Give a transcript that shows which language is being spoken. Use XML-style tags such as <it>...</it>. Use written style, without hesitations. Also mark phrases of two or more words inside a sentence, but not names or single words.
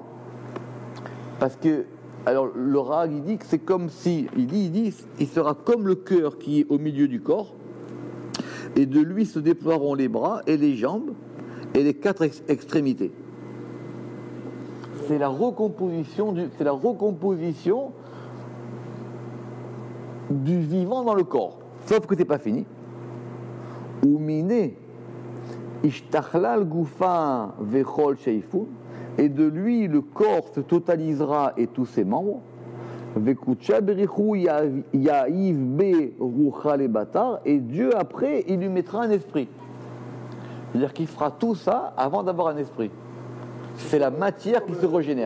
<fr>Parce que, alors le Rag, il dit que c'est comme si, il sera comme le cœur qui est au milieu du corps, et de lui se déploieront les bras et les jambes et les 4 extrémités. C'est la recomposition du vivant dans le corps. Sauf que c'est pas fini.</fr> <arc>ומיניה אשתכלל גופא וכל שייפוהי.</arc> <fr>Et de lui, le corps se totalisera et tous ses membres. Et Dieu, après, il lui mettra un esprit. C'est-à-dire qu'il fera tout ça avant d'avoir un esprit. C'est la matière qui se régénère.</fr>